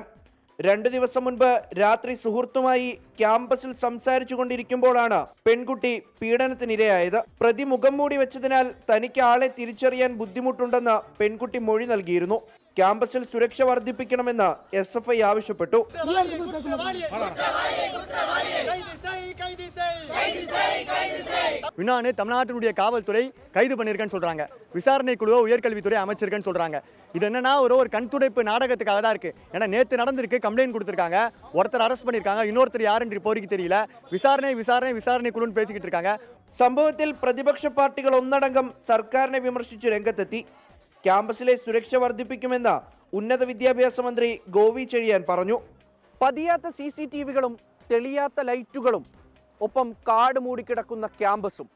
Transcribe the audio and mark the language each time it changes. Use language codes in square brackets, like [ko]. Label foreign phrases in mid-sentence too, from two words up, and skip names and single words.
[ml] 2 ദിവസം മുൻപ് രാത്രി സുഹൃത്തുമായി ക്യാമ്പസിൽ സംസാരിച്ചു കൊണ്ടിരിക്കുമ്പോഴാണ് പെൺകുട്ടി പീഡനത്തിനിരയായത്. പ്രതി മുഖം മൂടി വെച്ചതിനാൽ തനിക്ക് ആളെ തിരിച്ചറിയാൻ ബുദ്ധിമുട്ടുണ്ടെന്ന് പെൺകുട്ടി മൊഴി നൽകിയിരുന്നു. ക്യാമ്പസിൽ സുരക്ഷ വർദ്ധിപ്പിക്കണമെന്ന് SFI ആവശ്യപ്പെട്ടു. [ta] இன்னொன்று தமிழ்நாட்டினுடைய காவல்துறை கைது பண்ணியிருக்கேன்னு சொல்கிறாங்க. விசாரணை குழுவை உயர்கல்வித்துறை அமைச்சிருக்கேன்னு சொல்கிறாங்க. இது என்னன்னா ஒரு கண் துடைப்பு நாடகத்துக்காக தான் இருக்குது. ஏன்னா நேற்று நடந்திருக்கு, கம்ப்ளைண்ட் கொடுத்துருக்காங்க, ஒருத்தர் அரெஸ்ட் பண்ணியிருக்காங்க, இன்னொருத்தர் யாருன்னு இப்போதைக்கு தெரியல. விசாரணை குழுன்னு பேசிக்கிட்டு இருக்காங்க. [ml] സംഭവത്തിൽ പ്രതിപക്ഷ പാർട്ടികൾ ഒന്നടങ്കം സർക്കാരിനെ വിമർശിച്ച് രംഗത്തെത്തി. ക്യാമ്പസിലെ സുരക്ഷ വർദ്ധിപ്പിക്കുമെന്ന് ഉന്നത വിദ്യാഭ്യാസ മന്ത്രി ഗോവി ചെഴിയാൻ പറഞ്ഞു. പതിയാത്ത CCTVകളും തെളിയാത്ത ലൈറ്റുകളും ഒപ്പം കാട് മൂടിക്കിടക്കുന്ന ക്യാമ്പസും.